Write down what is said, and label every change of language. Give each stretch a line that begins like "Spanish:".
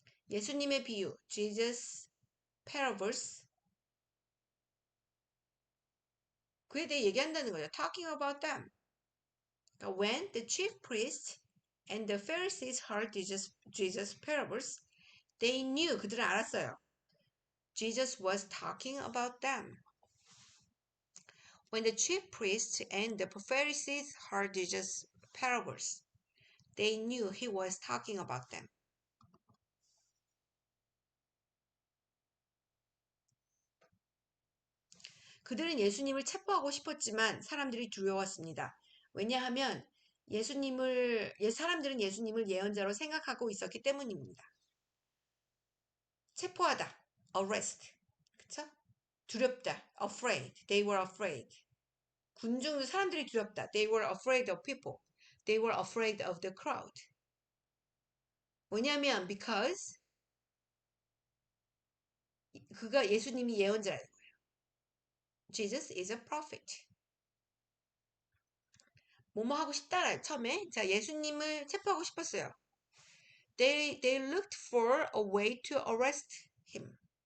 Korean: 예수님의 비유,
English: Jesus parables.
Korean: 그에 대해 얘기한다는 거죠.
English: Talking about them.
Korean: 그러니까
English: when the chief priests and the Pharisees heard Jesus parables, They knew,
Korean: 그들은 알았어요.
English: Jesus was talking about them. When the chief priests and the Pharisees heard Jesus' parables, they knew he was talking about them.
Korean: 그들은 예수님을 체포하고 싶었지만 사람들이 두려웠습니다. 왜냐하면 사람들은 예수님을 예언자로 생각하고 있었기 때문입니다. 체포하다, arrest, 그쵸?
English: 두렵다, afraid, they were afraid.
Korean: 사람들이 두렵다,
English: they were afraid of people, they were afraid of the crowd.
Korean: 뭐냐면 because 예수님이 예언자라는 거예요.
English: Jesus is a prophet.
Korean: 뭐뭐 하고 싶다라 처음에 자 예수님을 체포하고 싶었어요.
English: They looked for a way to arrest him.